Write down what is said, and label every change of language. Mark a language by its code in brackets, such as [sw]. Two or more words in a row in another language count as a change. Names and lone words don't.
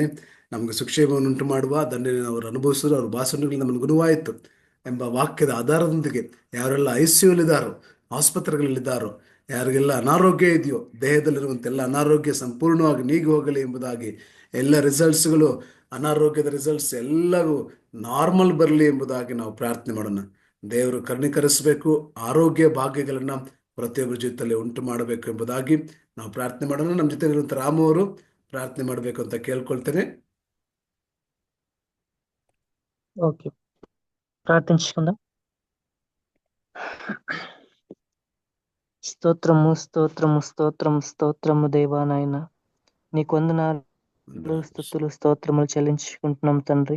[kn] ನಮ್ಗೆ ಸುಕ್ಷೇಮವನ್ನು ಉಂಟು ಮಾಡುವ ದಂಡನೆ ಅವರು ಅನುಭವಿಸಿದ್ರು, ಅವ್ರ ಭಾಷಣಗಳು ನಮಗೆ ಗುಣವಾಯಿತು ಎಂಬ ವಾಕ್ಯದ ಆಧಾರದೊಂದಿಗೆ ಯಾರೆಲ್ಲ ICUಲಿದ್ದಾರೋ, ಆಸ್ಪತ್ರೆಗಳಲ್ಲಿದ್ದಾರೋ, ಯಾರಿಗೆಲ್ಲ ಅನಾರೋಗ್ಯ ಇದೆಯೋ, ದೇಹದಲ್ಲಿರುವಂಥ ಎಲ್ಲ ಅನಾರೋಗ್ಯ ಸಂಪೂರ್ಣವಾಗಿ ನೀಗಿ ಹೋಗಲಿ ಎಂಬುದಾಗಿ, ಎಲ್ಲ ರಿಸಲ್ಟ್ಸ್ಗಳು, ಅನಾರೋಗ್ಯದ ರಿಸಲ್ಟ್ಸ್ ಎಲ್ಲವೂ ನಾರ್ಮಲ್ ಬರಲಿ ಎಂಬುದಾಗಿ ನಾವು ಪ್ರಾರ್ಥನೆ ಮಾಡೋಣ. ದೇವರು ಕರುಣೀಕರಿಸಬೇಕು, ಆರೋಗ್ಯ ಭಾಗ್ಯಗಳನ್ನು ಪ್ರತಿಯೊಬ್ಬರ ಜೊತೆಯಲ್ಲಿ ಉಂಟು ಮಾಡಬೇಕು ಎಂಬುದಾಗಿ ನಾವು ಪ್ರಾರ್ಥನೆ ಮಾಡೋಣ. ನಮ್ಮ ಜೊತೆ ಇರುವಂಥ ರಾಮು ಅವರು ಪ್ರಾರ್ಥನೆ ಮಾಡಬೇಕು ಅಂತ ಕೇಳ್ಕೊಳ್ತೇನೆ. [te] ఓకే, ప్రార్థించుకుందాం. స్తోత్రము స్తోత్రము స్తోత్రము స్తోత్రము దేవా నాయన, నీకు వందనాలు స్తుతులు స్తోత్రములు చెల్లించుకుంటున్నాం తండ్రి.